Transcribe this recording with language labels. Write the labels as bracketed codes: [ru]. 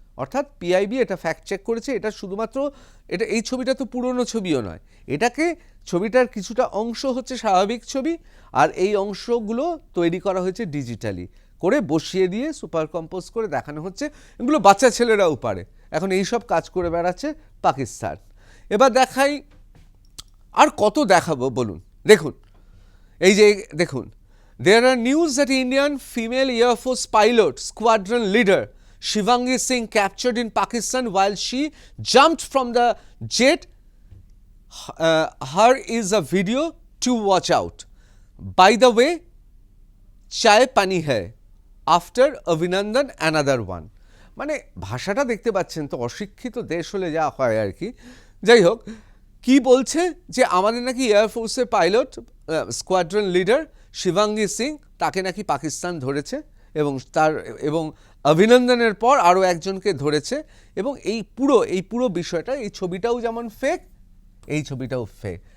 [bn] অর্থাৎ পিআইবি এটা fact check করেছে, এটা শুধুমাত্র এটা এই ছবিটা তো পুরনো ছবিও নয়, এটাকে ছবিটার কিছুটা অংশ হচ্ছে স্বাভাবিক ছবি আর এই অংশগুলো তৈরি করা হয়েছে ডিজিটালি করে বসিয়ে দিয়ে সুপার কম্পোজ করে দেখানো হচ্ছে। এগুলো বাচ্চা ছেলেরাও পারে, এখন এই সব কাজ করে বেড়াচ্ছে পাকিস্তান। এবার দেখাই, আর কত দেখাবো বলুন। দেখুন এই যে দেখুন, [en] there are news that Indian female Air Force pilot squadron leader Shivangi Singh captured in Pakistan while she jumped from the jet. Her is a video to watch out. By the way, [hi] chai pani hai [en] after Abhinandan another one. [bn] মানে ভাষাটা দেখতে পাচ্ছেন তো, অশিক্ষিত দেশ হলে যা হয় আর কি। যাই হোক, কি বলছে যে আমাদের নাকি এয়ারফোর্সের pilot squadron leader Shivangi Singh, তাকে নাকি পাকিস্তান ধরেছে এবং অভিনন্দনের পর আরও একজনকে ধরেছে এবং এই পুরো বিষয়টা, এই ছবিটাও যেমন ফেক, এই ছবিটাও ফেক।